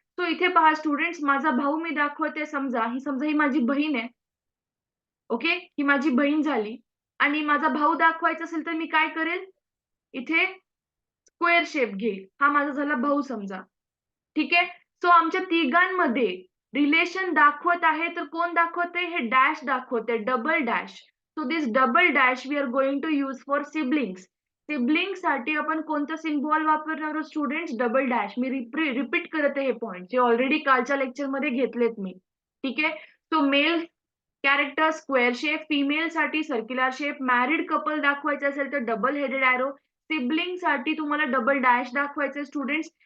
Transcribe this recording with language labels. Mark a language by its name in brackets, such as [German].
[Marathi] So इथे पहा students, माझा भाऊ मी दाखवते समजा ही माझी बहीण आहे. ओके. ही माझी बहीण झाली आणि माझा भाऊ दाखवायचा असेल तर मी काय करेल? इथे स्क्वेअर शेप घेईल. हा माझा झाला भाऊ समजा. ठीक आहे. सो आमच्या तिघांमध्ये रिलेशन दाखवत आहे, तर कोण दाखवते? हे डॅश दाखवते, double dash. [English] So this double dash we are going to use for siblings. [Marathi] सिबलिंगसाठी आपण कोणतं सिम्बॉल वापरणार आहोत स्टुडंट्स? Double dash. मी रिपीट करत आहे हे पॉइंट जे ऑलरेडी कालच्या लेक्चरमध्ये घेतलेत मी. ठीक आहे. So mail character square shape, फिमेलसाठी circular shape, married couple दाखवायचं असेल तर डबल हेडेड एरो, सिबलिंगसाठी तुम्हाला डबल डॅश दाखवायचं स्टुडंट्स.